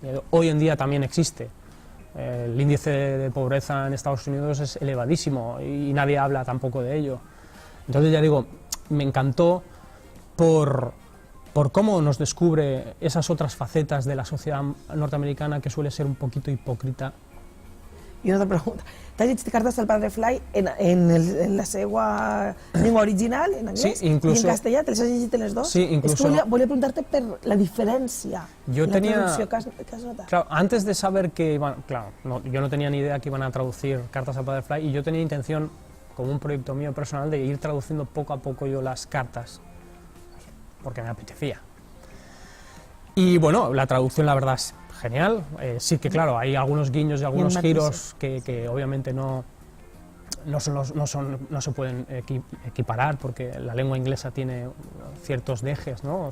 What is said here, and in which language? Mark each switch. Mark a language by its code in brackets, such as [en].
[es] Hoy en día también existe. El índice de pobreza en Estados Unidos es elevadísimo y nadie habla tampoco de ello. Entonces ya digo, me encantó por cómo nos descubre esas otras facetas de la sociedad norteamericana que suele ser un poquito hipócrita. [ca] I una altra pregunta. T'has llegit cartes del padre Fly en la seva llengua original, en anglès, i en castellà? Te les has llegit les dos? [es] Sí, incluso... [ca] És que volia preguntar-te per la diferència, la traducció que has notat. [es] Claro, antes de saber que iban... Claro, yo no tenía ni idea que iban a traducir cartas al padre Fly y yo tenía intención, como un proyecto mío personal, de ir traduciendo poco a poco yo las cartas, porque me apetecía. Y bueno, la traducción la verdad es genial, sí que claro, hay algunos guiños y algunos giros que obviamente no se pueden equiparar porque la lengua inglesa tiene ciertos dejes, ¿no?